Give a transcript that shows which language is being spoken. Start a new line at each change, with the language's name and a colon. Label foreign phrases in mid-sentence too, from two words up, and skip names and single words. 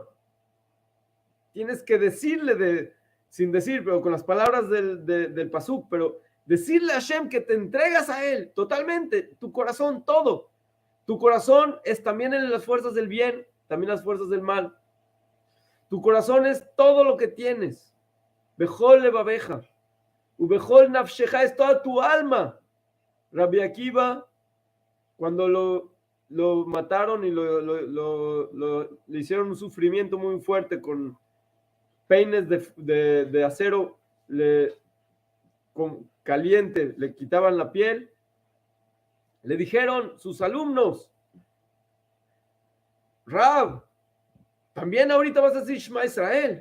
Spanish: Tienes que decirle, sin decir, pero con las palabras del pasuk, pero decirle a Hashem que te entregas a Él totalmente, tu corazón, todo. Tu corazón es también en las fuerzas del bien, también las fuerzas del mal. Tu corazón es todo lo que tienes.
Hebrew: בכל לבבך. ובכל נפשך,
Spanish: es toda tu alma. Rabbi Akiva, cuando lo mataron y le hicieron un sufrimiento muy fuerte con peines de acero caliente, le quitaban la piel, le dijeron sus alumnos, Rab, también ahorita vas a decir Shema Israel.